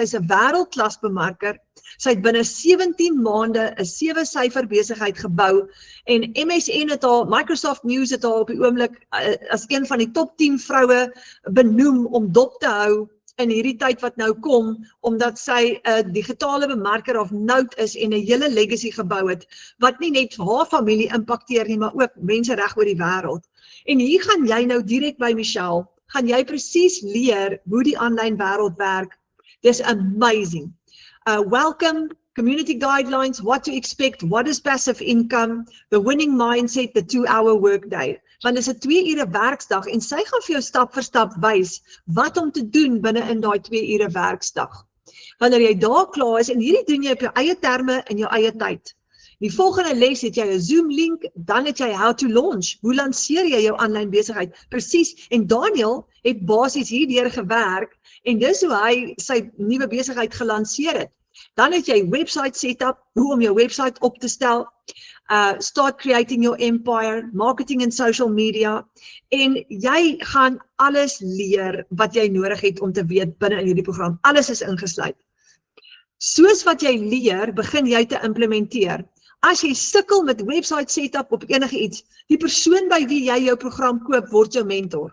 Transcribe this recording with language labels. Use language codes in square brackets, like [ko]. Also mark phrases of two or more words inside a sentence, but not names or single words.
[af] Sy's 'n wêreldklasbemarker. Sy het binne 17 maande 'n 7-syfer besigheid gebou en MSN het haar, Microsoft News het haar op die oomblik as een van die top 10 vroue benoem om dop te hou in hierdie tyd wat nou kom, omdat sy 'n digitale bemarker [en] of note [af] is en 'n hele legacy gebou het, wat nie net haar familie impakteer nie, maar ook mense reg oor die wêreld. En hier gaan jy nou direk by Michelle, gaan jy presies leer hoe die aanlyn wêreld werk. Dis amazing. [en] Welcome, community guidelines, what to expect, what is passive income, the winning mindset, the 2-hour workday. [af] Want dit is 'n 2 ure werksdag en sy gaan vir jou stap vir stap wys wat om te doen binne in daai 2 ure werksdag. Wanneer jy daar klaar is, en hierdie doen jy op jou eie terme in jou eie tyd. Die volgende les het jy 'n Zoom link, dan het jy [en] how to launch. [af] Hoe lanseer jy jou aanlyn besigheid? Presies. En Daniel het basies hierdeur gewerk en dis hoe hy sy nuwe besigheid gelanseer het. Dan het jy [en] website setup, [af] hoe om jou website op te stel, [en] start creating your empire, marketing [af] en [en] social media, [af] en jy gaan alles leer wat jy nodig het om te weet binne in hierdie program. Alles is ingesluit. Soos wat jy leer, begin jy te implementeer. As jy sukkel met [en] website setup [af] op enige iets, die persoon by wie jy jou program koop, word jou mentor.